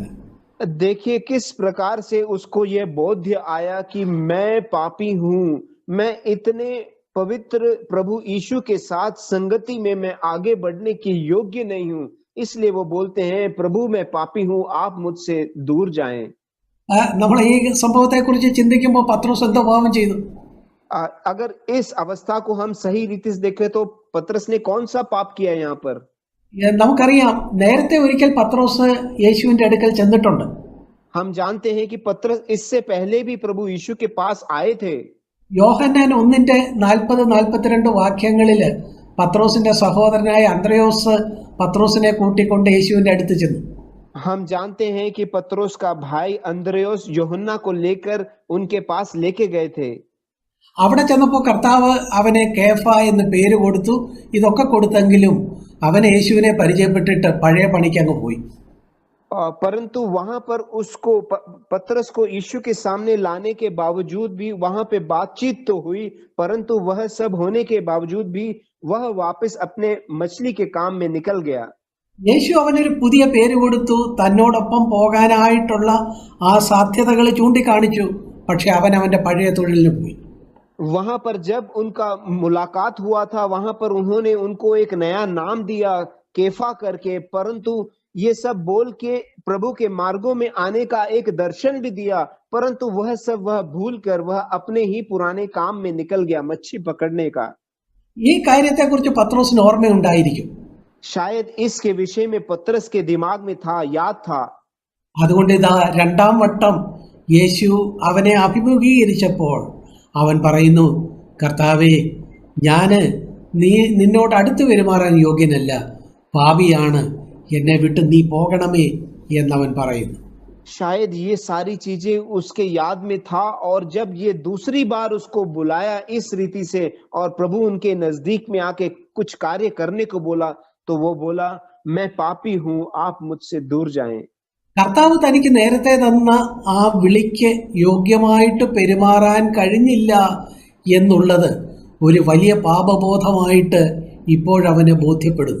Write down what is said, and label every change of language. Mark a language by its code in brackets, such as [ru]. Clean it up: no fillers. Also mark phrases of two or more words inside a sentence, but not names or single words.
[hi] देखिए किस प्रकार से उसको यह बोध्य आया कि मैं पापी हूं, मैं इतने पवित्र प्रभु यीशु के साथ संगति में मैं आगे बढ़ने की योग्य नहीं हूं, इसलिए वो बोलते हैं, प्रभु मैं पापी हूं, आप मुझसे दूर जाएं। [ml] നമ്മൾ ഈ സംഭവത്തെ കുറിച്ച് ചിന്തിക്കുമ്പോൾ പത്രോസ് എന്താ പാപം ചെയ്തു? [hi] अगर इस अवस्था को हम सही रीति से देखें तो पतरस ने कौन सा पाप किया यहाँ पर? [ml] നമുക്കറിയാം, നേരത്തെ ഒരിക്കൽ പത്രോസ് യേശുവിന്റെ അടുക്കൽ ചെന്നിട്ടുണ്ട്. [hi] हम जानते हैं कि पतरस इससे पहले भी प्रभु यीशु के पास आए थे। [ml] യോഹന്നാൻ 1:40-42 വാക്യങ്ങളില് പത്രോസിന്റെ സഹോദരനായ അന്ത്രയോസ് പത്രോസിനെ കൂട്ടിക്കൊണ്ട് യേശുവിന്റെ അടുത്ത് ചെന്നു. [hi] हम जानते हैं कि पतरोस का भाई अंद्रयोस यूहन्ना को लेकर उनके पास लेके गए थे। [ml] അവിടെ ചെന്നപ്പോൾ കർത്താവ് അവനെ കേഫ എന്ന് പേര് കൊടുത്തു. ഇതൊക്കെ കൊടുത്തെങ്കിലും അവൻ യേശുവിനെ പരിചയപ്പെട്ടിട്ട് പഴയ പണിക്ക് അങ്ങ് പോയി. [hi] परंतु वहां पर उसको पतरस को यीशु के सामने लाने के बावजूद भी वहां पे बातचीत तो हुई, परंतु वह सब होने के बावजूद भी वह वापस अपने मछली के काम में निकल गया। [ml] യേശു അവനൊരു പുതിയ പേര് കൊടുത്തു. തന്നോടൊപ്പം പോകാനായിട്ടുള്ള ആ സാധ്യതകൾ ചൂണ്ടിക്കാണിച്ചു. പക്ഷെ അവൻ അവന്റെ പഴയ തൊഴിലിന് പോയി. [hi] वहां पर जब उनका मुलाकात हुआ था वहां पर उन्होंने उनको एक नया नाम दिया केफा करके, परंतु ये सब बोल के प्रभु के मार्गों में आने का एक दर्शन भी दिया, परंतु वह सब वह भूल कर वह अपने ही पुराने काम में निकल गया, मच्छी पकड़ने का। [ml] ഈ കാര്യത്തെക്കുറിച്ച് പത്രോസിന് ഓർമ്മയുണ്ടായിരിക്കും. [hi] शायद इसके विषय में पतरस के दिमाग में था, याद था। [ml] അതുകൊണ്ട് ഇതാ 2-ാം വട്ടം യേശു അവനെ അഭിമുഖീകരിച്ചപ്പോൾ അവൻ പറയുന്നു, കർത്താവേ, ഞാന് നിന്നോട് അടുത്ത് പെരുമാറാൻ യോഗ്യനല്ല, പാപിയാണ്, എന്നെ വിട്ട് നീ പോകണമേ എന്നവൻ പറയുന്നു. [hi] शायद ये सारी चीजें उसके याद में था, और जब ये दूसरी बार उसको बुलाया इस रीति से और प्रभु उनके नजदीक में आके कुछ कार्य करने को बोला, तो वो बोला, मैं पापी हूं, आप मुझसे दूर जाएं। [ml] കർത്താവ് തനിക്ക് നേരത്തെ തന്ന ആ വിളിക്ക് യോഗ്യമായിട്ട് പെരുമാറാൻ കഴിഞ്ഞില്ല എന്നുള്ളത് ഒരു വലിയ പാപബോധമായിട്ട് ഇപ്പോഴവന് ബോധ്യപ്പെടുന്നു.